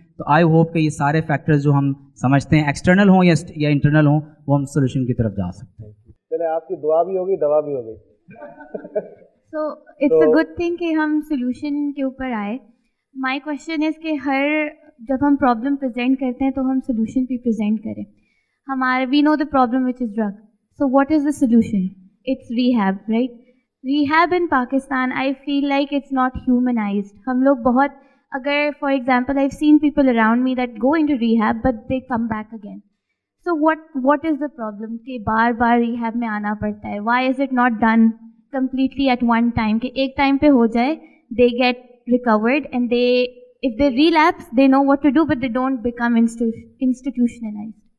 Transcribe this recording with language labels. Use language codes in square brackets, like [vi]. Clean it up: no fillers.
[ur] تو I hope کہ یہ سارے فیکٹرز جو ہم سمجھتے ہیں ایکسٹرنل ہوں یا انٹرنل ہوں وہ ہم سولوشن کی طرف جا سکتے ہیں. چلے آپ کی دعا بھی ہوگی, دوا بھی ہوگی. [en] so it's a good thing [ur] کہ ہم سولوشن کے اوپر آئے. [en] my question is [ur] کہ جب ہم پرابلم پریزنٹ کرتے ہیں تو ہم سولوشن بھی پریزنٹ کریں. [en] We know the problem which is drug, so what is the solution? It's rehab, right? Rehab in Pakistan I feel like it's not humanized. [ur] ہم لوگ بہت, اگر [en] For example I seen people around me that go into rehab but they come back again. So what is the problem [ur] کہ بار بار rehab میں آنا پڑتا ہے؟ [en] why is it not done completely at one time [ur] کہ ایک time پہ ہو جائے, [en] They get recovered and they if they relapse they know what to do but they don't become institutionalized.